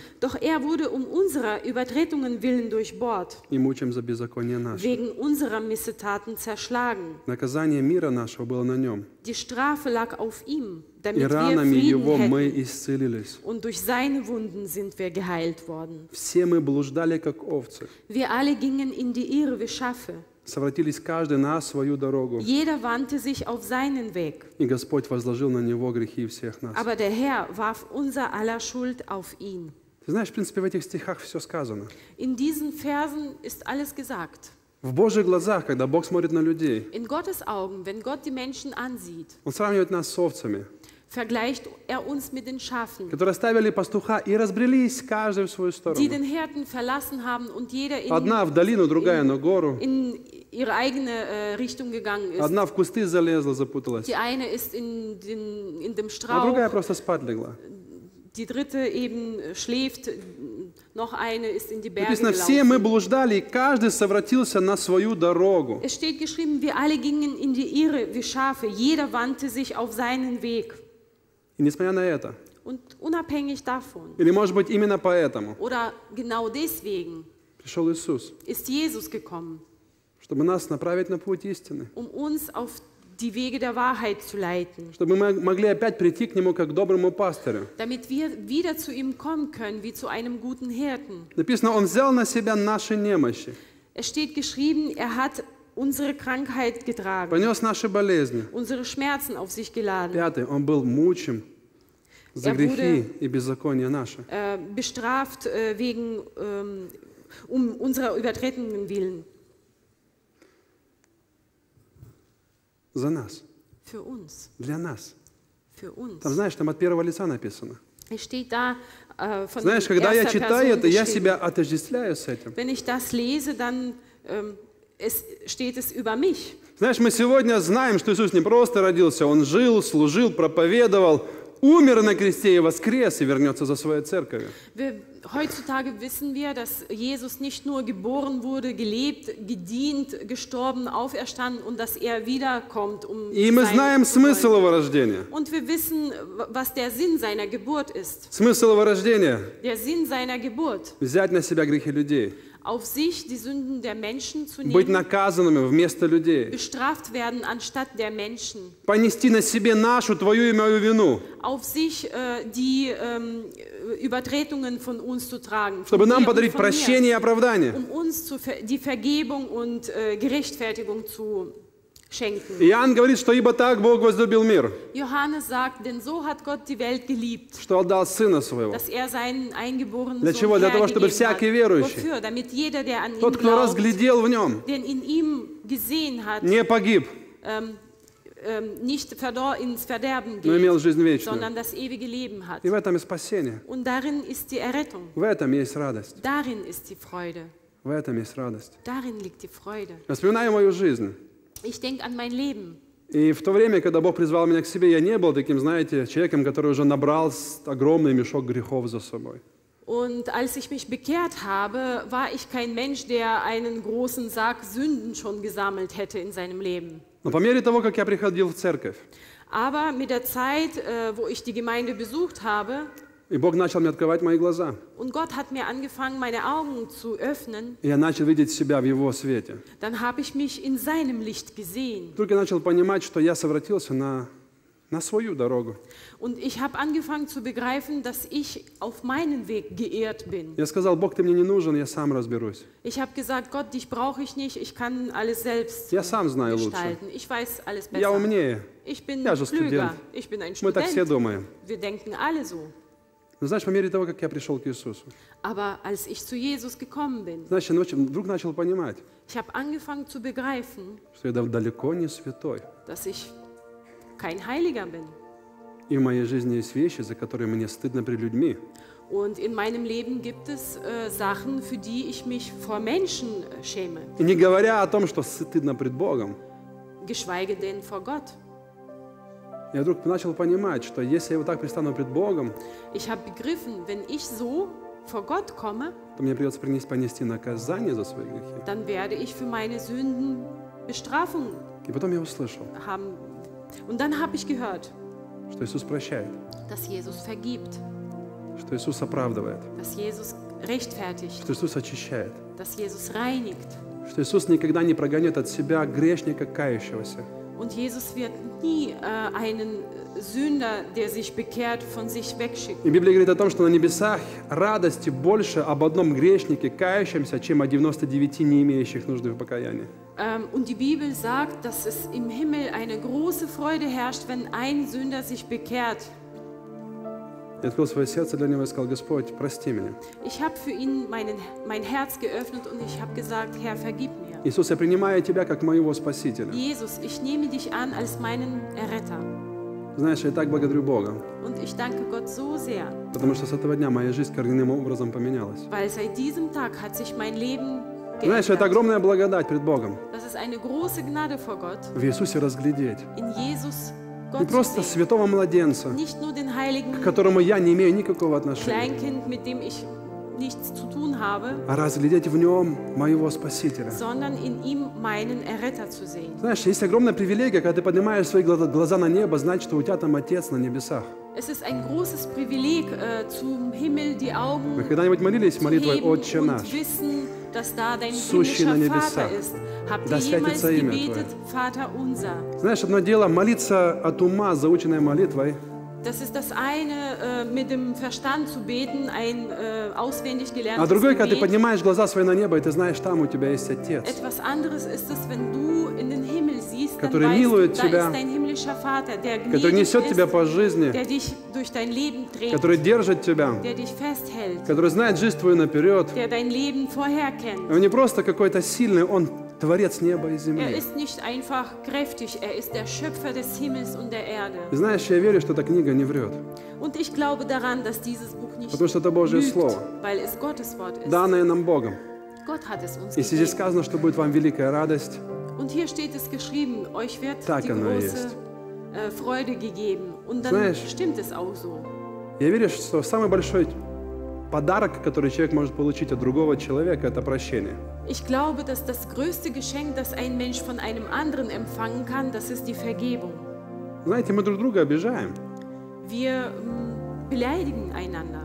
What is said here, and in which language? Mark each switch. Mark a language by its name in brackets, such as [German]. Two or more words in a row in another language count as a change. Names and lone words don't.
[German] Doch er wurde um unserer Übertretungen willen durchbohrt, [Russian] и мучим за беззаконие наше. [German] wegen unserer Missetaten zerschlagen. [Russian] Наказание мира нашего было на нем, [German] Die Strafe lag auf ihm, [Russian] и [German] damit wir [Russian] ранами [German] Frieden [Russian] его мы [German] hätten. [Russian] исцелились. [German] Und durch seine Wunden sind wir geheilt worden. [Russian] Все мы блуждали, как овцы, [German] Wir alle gingen in die Irre wie Schafe. [Russian] совратились каждый на свою дорогу, [German] Jeder wandte sich auf seinen Weg. [Russian] и Господь возложил на него грехи всех нас». [German] Aber der Herr warf unser aller Schuld auf ihn. [Russian] Ты знаешь, в принципе, в этих стихах все сказано. [German] In diesen Versen ist alles gesagt. [Russian] В Божьих глазах, когда Бог смотрит на людей, [German] In Gottes Augen, wenn Gott die Menschen ansieht, [Russian] Он сравнивает нас с овцами, [German] vergleicht er uns mit den Schafen, [Russian] которые оставили пастуха и разбрелись каждый в свою [German] die [Russian] сторону. [German] den Hirten verlassen haben und jeder [Russian] Одна в долину, другая на гору. [German] in ihre eigene Richtung gegangen ist. [Russian] Одна в кусты залезла, запуталась, [German] Die eine ist in dem [Russian] а другая [German] Strauch, [Russian] просто спать легла. [German] die dritte eben schläft, noch eine ist in die Berge [Russian] Написано, все мы [German] gelaufen. [Russian] блуждали, и каждый совратился на свою дорогу. [German] Es steht geschrieben, wir alle gingen in die Irre wie Schafe, jeder wandte sich auf seinen Weg. [Russian] И несмотря на это, [German] Und unabhängig davon, [Russian] или может быть именно поэтому, [German] oder genau deswegen, [Russian] пришел Иисус, [German] ist Jesus gekommen, [Russian] чтобы нас направить на путь истины, [German] um uns auf die Wege der Wahrheit zu leiten, [Russian] чтобы мы могли опять прийти к Нему как к доброму пастырю. [German] damit wir wieder zu ihm kommen können, wie zu einem guten Hirten. [Russian] Написано, Он взял на себя наши немощи, [German] Es steht geschrieben, er hat unsere Krankheit getragen, [Russian] понес наши болезни. [German] unsere Schmerzen auf sich geladen, [Russian] Пятый, Он был мучим за грехи и беззакония наши. [German] bestraft wegen unserer Übertretungen willen, [Russian] За нас, [German] für uns, [Russian] для нас. [German] für uns. [Russian] Там, знаешь, там от первого лица написано. [German] Es steht da von [Russian] Знаешь, когда я [German] erster [Russian] читаю [German] Person [Russian] это, я [German] geschrieben. [Russian] себя отождествляю с этим. [German] Wenn ich das lese, dann steht es über mich. [Russian] Знаешь, мы сегодня знаем, что Иисус не просто родился, Он жил, служил, проповедовал, умер на кресте и воскрес, и вернется за своей церковью. [German] Heutzutage wissen wir, dass Jesus nicht nur geboren wurde, gelebt, gedient, gestorben, auferstanden und dass er wiederkommt, um [Russian] И мы знаем смысл Его рождения. [German] Und wir wissen, was der Sinn seiner Geburt ist. [Russian] Смысл Его рождения [German] Der Sinn seiner Geburt, – [Russian] взять на себя грехи людей, [German] auf sich die Sünden der Menschen zu [Russian] быть [German] nehmen, [Russian] наказанными вместо людей, [German] bestraft werden anstatt der Menschen, [Russian] понести на себе нашу, твою и мою вину, [German] auf sich die Übertretungen von uns zu tragen, [Russian] чтобы [German] von [Russian] нам [German] dir und [Russian] подарить [German] von mir, [Russian] прощение и оправдание. [German] um uns die Vergebung und Gerechtfertigung zu schenken. [Russian] Иоанн говорит, что «Ибо так Бог возлюбил мир, [German] Johannes sagt, denn so hat Gott die Welt geliebt, [Russian] что отдал Сына Своего». [German] dass er seinen eingeborenen [Russian] Для [German] Sohn [Russian] чего? Для того, чтобы [German] hergegeben [Russian] всякий [German] hat. [Russian] верующий, [German] Wofür? Damit jeder, der an ihn [Russian] тот, кто [German] glaubt, [Russian] разглядел в Нем, [German] den in ihm gesehen hat, [Russian] не погиб, [German] nicht ins Verderben [Russian] но имел [German] geht, [Russian] жизнь вечную. [German] sondern das ewige Leben hat. [Russian] И в этом и спасение. [German] Und darin ist die Errettung. [Russian] В этом есть радость. [German] Darin ist die Freude. [Russian] В этом есть радость. [German] Darin liegt die Freude. [Russian] Я вспоминаю мою жизнь. [German] Ich denke an mein Leben. [Russian] И в то время, когда Бог призвал меня к себе, я не был таким, знаете, человеком, который уже набрал огромный мешок грехов за собой. [German] Und als ich mich bekehrt habe, war ich kein Mensch, der einen großen Sack Sünden schon gesammelt hätte in seinem Leben. [Russian] Но по мере того, как я приходил в церковь, [German] Aber mit der Zeit, wo ich die Gemeinde besucht habe, [Russian] И Бог начал мне открывать мои глаза. [German] Und Gott hat mir angefangen, meine Augen zu öffnen. [Russian] И я начал видеть себя в Его свете. [German] Dann habe ich mich in seinem Licht gesehen. [Russian] Только я начал понимать, что я совратился на свою дорогу. [German] Und ich habe angefangen zu begreifen, dass ich auf meinen Weg geehrt bin. [Russian] Я сказал: Бог, ты мне не нужен, я сам разберусь. [German] Ich habe gesagt, Gott, dich brauche ich nicht, ich kann alles selbst [Russian] Я сам знаю лучше. [German] gestalten. Ich weiß alles [Russian] Я [German] besser. [Russian] умнее. [German] Ich bin [Russian] Я же [German] klüger. [Russian] студент. [German] Ich bin ein [Russian] Мы так все [German] Student. [Russian] думаем. [German] Wir denken alle so. [Russian] Но знаешь, по мере того, как я пришел к Иисусу, [German] Aber als ich zu Jesus gekommen bin, [Russian] знаешь, я вдруг начал понимать, [German] ich habe angefangen zu begreifen, [Russian] что я далеко не святой. [German] dass ich kein Heiliger bin. [Russian] И в моей жизни есть вещи, за которые мне стыдно перед людьми. [German] Und in meinem Leben gibt es Sachen, für die ich mich vor Menschen schäme, [Russian] И не говоря о том, что стыдно пред Богом, [German] geschweige denn vor Gott. [Russian] я вдруг начал понимать, что если я вот так предстану пред Богом, [German] Ich habe begriffen, wenn ich so vor Gott komme, [Russian] то мне придется понести наказание за свои грехи. [German] dann werde ich für meine Sünden Bestrafung [Russian] И потом я услышал, [German] haben. Und dann habe ich gehört, [Russian] что Иисус прощает, [German] dass Jesus vergibt, [Russian] что Иисус оправдывает, [German] dass Jesus rechtfertigt, [Russian] что Иисус очищает, [German] dass Jesus reinigt. [Russian] что Иисус никогда не прогонит от себя грешника, кающегося. [German] Und Jesus wird nie einen Sünder, der sich bekehrt, von sich wegschicken. [Russian] И Библия говорит о том, что на небесах радости больше об одном грешнике, кающемся, чем о 99 не имеющих нужды в покаянии. [German] Und die Bibel sagt, dass es im Himmel eine große Freude herrscht, wenn ein Sünder sich bekehrt. [Russian] Я открыл свое сердце для него и сказал: Господь, прости меня. [German] Ich habe für ihn mein Herz geöffnet und ich habe gesagt, Herr, vergib mir. [Russian] Иисус, я принимаю Тебя как моего Спасителя. [German] Jesus, ich nehme dich an als meinen Erretter. [Russian] Знаешь, я так благодарю Бога, [German] Und ich danke Gott so sehr, [Russian] потому что с этого дня моя жизнь коренным образом поменялась. [German] weil seit diesem Tag hat sich mein Leben [Russian] Знаешь, это [German] geändert. [Russian] огромная благодать пред Богом. [German] Das ist eine große Gnade vor Gott, [Russian] В Иисусе разглядеть [German] in Jesus [Russian] не [German] Gott zu [Russian] просто [German] sehen. [Russian] святого младенца, [German] Nicht nur den heiligen [Russian] к которому я не имею никакого отношения, [German] Kleinkind, mit dem ich nichts zu tun habe, [Russian] а разглядеть в нем моего Спасителя. [German] sondern in ihm meinen Erretter zu sehen. [Russian] Знаешь, есть огромная привилегия, когда ты поднимаешь свои глаза на небо, знать, что у тебя там Отец на небесах. [German] Es ist ein großes Privileg, zum Himmel die [Russian] Вы [German] Augen [Russian] когда-нибудь молились [German] zu [Russian] молитвой [German] heben [Russian] «Отче [German] und [Russian] наш»? [German] wissen, dass da dein [Russian] Сущий на [German] himmlischer [Russian] небесах, [German] Vater ist. Habt [Russian] да [German] ihr jemals [Russian] святится имя [German] gebetet, Vater unser? [Russian] Знаешь, одно дело молиться от ума, заученной молитвой, [German] Das ist das eine, mit dem Verstand zu beten, ein auswendig [Russian] а [German] gelerntes [Russian] другое, когда ты [German] Gebet. [Russian] поднимаешь глаза свои на небо, и ты знаешь, там у тебя есть Отец, [German] Etwas anderes ist es, wenn du in den Himmel siehst, dann [Russian] Который [German] weißt [Russian] милует [German] du, da [Russian] тебя, [German] ist dein himmlischer Vater, der [Russian] который [German] gnädig [Russian] несет тебя [German] ist, [Russian] по жизни, [German] der dich durch dein Leben trägt, [Russian] который держит тебя, [German] der dich festhält, [Russian] который знает жизнь твою наперед. [German] der dein Leben vorher kennt. [Russian] Он не просто какой-то сильный, он Творец неба и [German] Er [Russian] земли. [German] ist nicht einfach kräftig, er ist der Schöpfer des Himmels und der Erde. [Russian] И знаешь, я верю, что эта книга не врет, [German] Und ich glaube daran, dass dieses Buch nicht [Russian] потому что это Божье [German] lügt, [Russian] Слово, [German] weil es Gottes Wort ist. [Russian] данное нам Богом. [German] Gott hat es uns [Russian] Если здесь [German] gegeben. [Russian] сказано, что будет вам великая радость, [German] Und hier steht es geschrieben, euch wird [Russian] Так [German] die [Russian] оно и [German] große Freude gegeben. Und dann [Russian] Знаешь, [German] stimmt es auch so. [Russian] я верю, что самый большой подарок, который человек может получить от другого человека, это прощение. [German] Ich glaube, dass das größte Geschenk, das ein Mensch von einem anderen empfangen kann, das ist die Vergebung. [Russian] Знаете, мы друг друга обижаем. [German] Wir beleidigen einander.